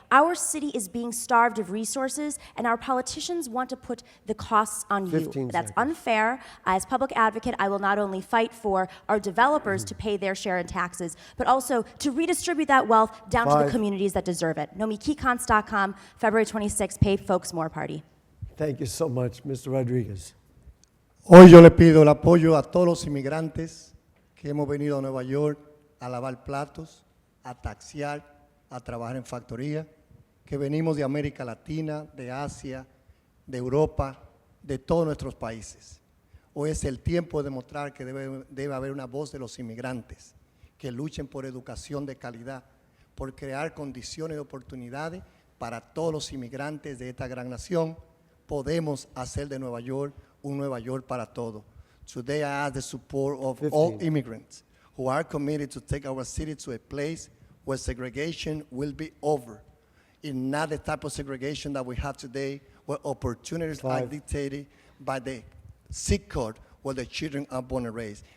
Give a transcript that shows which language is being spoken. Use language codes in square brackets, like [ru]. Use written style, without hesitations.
[en] Our city is being starved of resources, and our politicians want to put the costs on you. That's unfair. As public advocate, I will not only fight for our developers to pay their share in taxes, but also to redistribute that wealth down to the communities that deserve it. NomikiKonst.com, February 26th, Pay Folks More Party. Thank you so much, Mr. Rodriguez. [es] Hoy yo le pido el apoyo a todos los inmigrantes que hemos venido a Nueva York a lavar platos, a taxiar, a trabajar en factoría, que venimos de América Latina, de Asia, de Europa, de todos nuestros países. Hoy es el tiempo de demostrar que debe haber una voz de los inmigrantes que luchen por educación de calidad, por crear condiciones de oportunidades para todos los inmigrantes de esta gran nación. Podemos hacer de Nueva York un Nueva York para todos. [en] Today I ask the support of all immigrants who are committed to take our city to a place where segregation will be over. And not the type of segregation that we have today, where opportunities are dictated by the zip code where the children are born and raised.